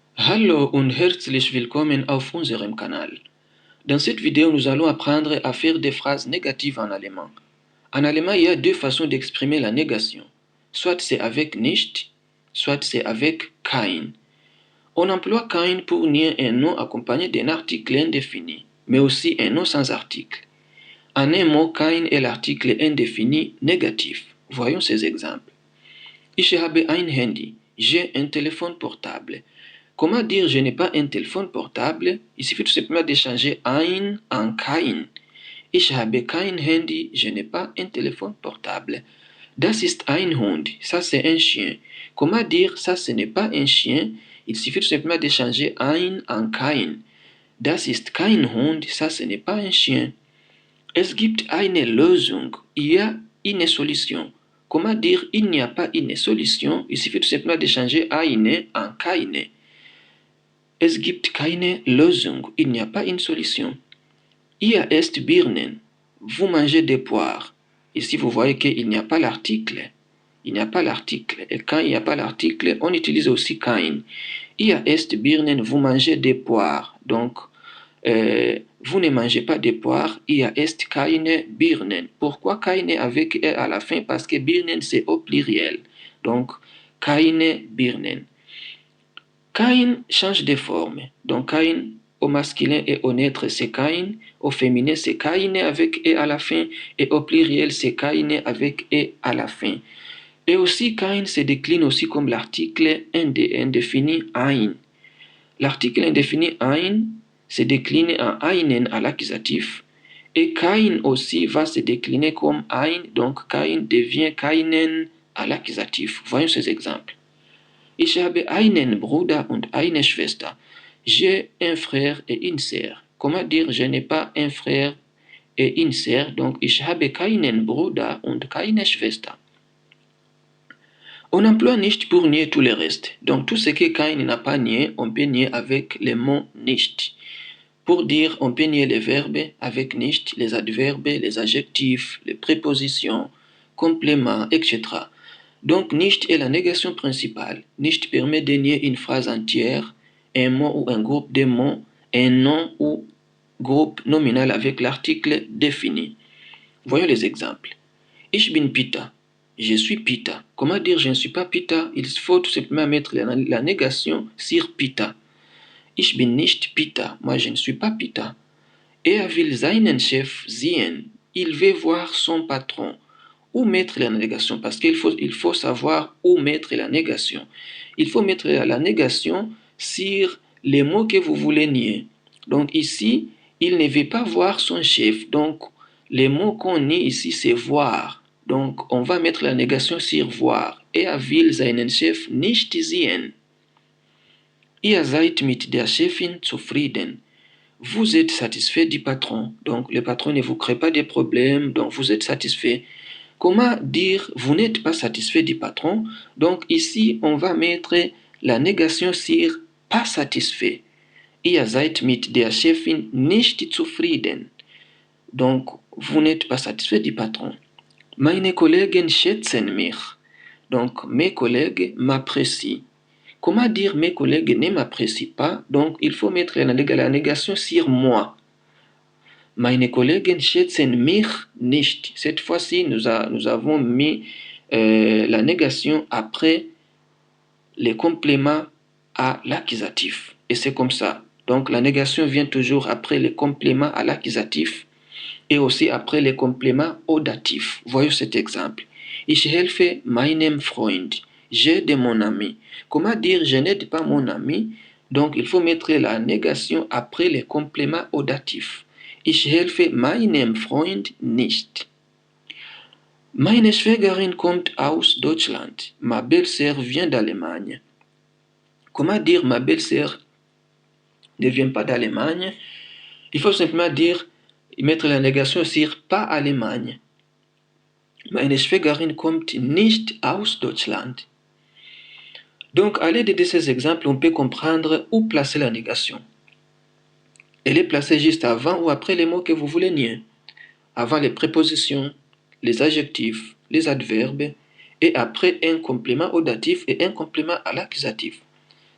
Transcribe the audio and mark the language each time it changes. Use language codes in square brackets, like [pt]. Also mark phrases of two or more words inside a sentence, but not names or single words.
[de] Hallo und herzlich willkommen auf unserem Kanal. [fr] Dans cette vidéo, nous allons apprendre à faire des phrases négatives en allemand. En allemand, il y a deux façons d'exprimer la négation. Soit c'est avec nicht, soit c'est avec kein. On emploie kein pour nier un nom accompagné d'un article indéfini, mais aussi un nom sans article. En un mot, kein est l'article indéfini négatif. Voyons ces exemples. [de] Ich habe ein Handy. [fr] J'ai un téléphone portable. Comment dire je n'ai pas un téléphone portable? Il suffit tout simplement de changer ein en kein. [de] Ich habe kein Handy, [fr] je n'ai pas un téléphone portable. [de] Das ist ein Hund, [fr] ça c'est un chien. Comment dire ça ce n'est pas un chien? Il suffit tout simplement de changer ein en kein. [de] Das ist kein Hund, [fr] ça ce n'est pas un chien. [de] Es gibt eine Lösung, [fr] il y a une solution. Comment dire il n'y a pas une solution? Il suffit tout simplement de changer eine en keine. [de] Es gibt keine Lösung, [fr] il n'y a pas une solution. [de] Ihr esst Birnen, [fr] vous mangez des poires. Ici, vous voyez qu'il n'y a pas l'article. Il n'y a pas l'article. Et quand il n'y a pas l'article, on utilise aussi kein. [de] Ihr esst Birnen, [fr] vous mangez des poires. Donc, vous ne mangez pas des poires. [de] Ihr esst keine Birnen. [fr] Pourquoi keine avec « à la fin? Parce que Birnen, c'est au pluriel. Donc, [de] keine Birnen. [fr] Kein change de forme. Donc, kein au masculin et au neutre, c'est kein. Au féminin, c'est keine avec « et » à la fin. Et au pluriel, c'est keine avec « et » à la fin. Et aussi, kein se décline aussi comme l'article indéfini ein. L'article indéfini ein se décline en einen à l'accusatif. Et kein aussi va se décliner comme ein. Donc, kein devient keinen à l'accusatif. Voyons ces exemples. [de] Ich habe einen Bruder und eine Schwester. [fr] J'ai un frère et une sœur. Comment dire je n'ai pas un frère et une sœur? Donc, [de] ich habe keinen Bruder und keine Schwester. [fr] On emploie nicht pour nier tout le reste. Donc, tout ce que kein n'a pas nié, on peut nier avec le mot nicht. Pour dire, on peut nier les verbes avec nicht, les adverbes, les adjectifs, les prépositions, compléments, etc. Donc, nicht est la négation principale. Nicht permet de nier une phrase entière, un mot ou un groupe de mots, un nom ou groupe nominal avec l'article défini. Voyons les exemples. [de] Ich bin Peter. [fr] Je suis Peter. Comment dire je ne suis pas Peter? Il faut tout simplement mettre la négation sur Peter. [de] Ich bin nicht Peter. [fr] Moi, je ne suis pas Peter. [de] Er will seinen Chef sehen. [fr] Il veut voir son patron. Où mettre la négation? Parce qu'il faut savoir où mettre la négation. Il faut mettre la négation sur les mots que vous voulez nier. Donc ici, il ne veut pas voir son chef. Donc, les mots qu'on nie ici, c'est voir. Donc, on va mettre la négation sur voir. [de] Er will seinen Chef nicht sehen. Ihr seid mit der Chefin zufrieden. [fr] Vous êtes satisfait du patron. Donc, le patron ne vous crée pas de problèmes. Donc, vous êtes satisfait. Comment dire vous n'êtes pas satisfait du patron? Donc ici, on va mettre la négation sur pas satisfait. [de] Ihr seid mit der Chefin nicht zufrieden. [fr] Donc, vous n'êtes pas satisfait du patron. [de] Meine Kollegen schätzen mich. [fr] Donc, mes collègues m'apprécient. Comment dire mes collègues ne m'apprécient pas? Donc, il faut mettre la négation sur moi. [de] Meine Kollegen schätzen mich nicht. [fr] Cette fois-ci, nous avons mis la négation après les compléments à l'accusatif. Et c'est comme ça. Donc, la négation vient toujours après les compléments à l'accusatif et aussi après les compléments au datif. Voyons cet exemple. [de] Ich helfe meinem Freund. [fr] J'aide mon ami. Comment dire je n'aide pas mon ami? Donc, il faut mettre la négation après les compléments au datif. [de] Ich helfe meinem Freund nicht. Meine Schwägerin kommt aus Deutschland. [fr] Ma belle-sœur vient d'Allemagne. Comment dire ma belle-sœur ne vient pas d'Allemagne? Il faut simplement mettre la négation sur pas Allemagne. [de] Meine Schwägerin kommt nicht aus Deutschland. [fr] Donc, à l'aide de ces exemples, on peut comprendre où placer la négation. Elle est placée juste avant ou après les mots que vous voulez nier. Avant les prépositions, les adjectifs, les adverbes, et après un complément au datif et un complément à l'accusatif.